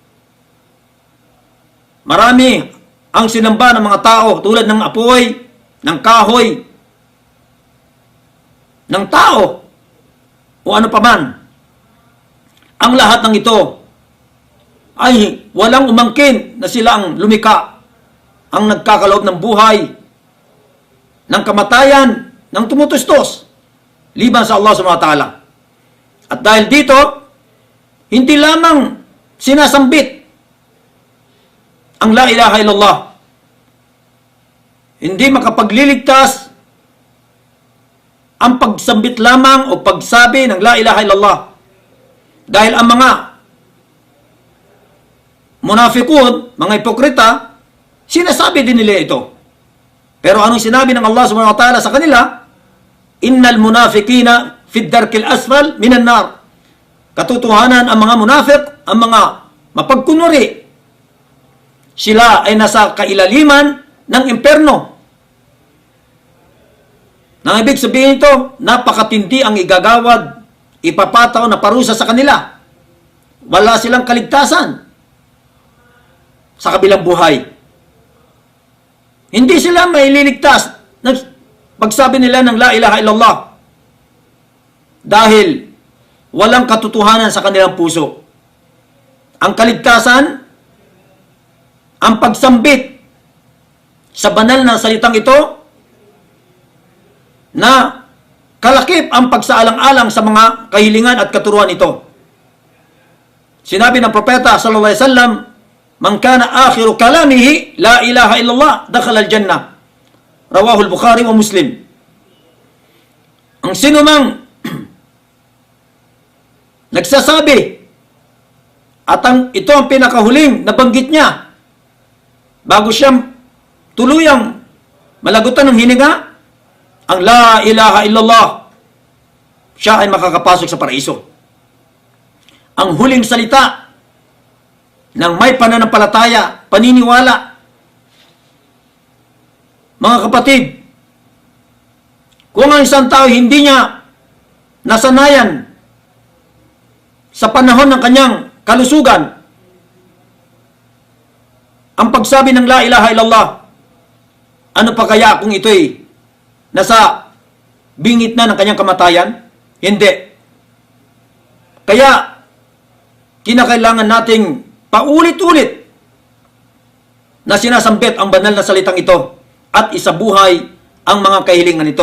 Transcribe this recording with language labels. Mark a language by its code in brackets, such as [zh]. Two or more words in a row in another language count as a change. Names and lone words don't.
[tl] Marami ang sinamba ng mga tao tulad ng apoy, ng kahoy, ng tao, o ano paman. Ang lahat ng ito ay walang umangkin na sila ang lumikha, ang nagkakaloob ng buhay, ng kamatayan, ng tumutustos, liban sa Allah [ar] سبحانه وتعالى. [tl] At dahil dito, hindi lamang sinasambit ang [ar] لا إله إلا الله, [tl] hindi makapagliligtas ang pagsambit lamang o pagsabi ng [ar] لا إله إلا الله. [tl] Dahil ang mga munafiqun, mga hipokrita, sinasabi din nila ito. Pero anong sinabi ng Allah [ar] سبحانه وتعالى [tl] sa kanila? [ar] إن المنافقين في الدرك الأسفل من النار. [tl] Katotohanan, ang mga munafiq, ang mga mapagkunwari, sila ay nasa kailaliman ng imperno. Nang ibig sabihin ito, napakatindi ang igagawad, ipapataw na parusa sa kanila. Wala silang kaligtasan sa kabilang buhay. Hindi sila maililigtas na pagsabi nila ng [ar] لا إله إلا الله [tl] dahil walang katotohanan sa kanilang puso. Ang kaligtasan, ang pagsambit sa banal na salitang ito, na kalakip ang pagsaalang-alang sa mga kahilingan at katuruan ito. Sinabi ng propeta [ar] صلى الله عليه وسلم, "من كان آخر كلامه لا إله إلا الله، دخل الجنة." رواه البخاري ومسلم. [tl] Ang sinumang nagsasabi at ito ang pinakahuling nabanggit niya bago siyang tuluyang malagutan ng hininga, ang [ar] لا إله إلا الله, [tl] siya ay makakapasok sa paraiso. Ang huling salita ng may pananampalataya, paniniwala. Mga kapatid, kung ang isang tao hindi niya nasanayan sa panahon ng kanyang kalusugan ang pagsabi ng [ar] لا إله إلا الله, [tl] ano pa kaya kung ito'y nasa bingit na ng kanyang kamatayan? Hindi. Kaya, kinakailangan nating paulit-ulit na sinasambit ang banal na salitang ito at isabuhay ang mga kahilingan nito.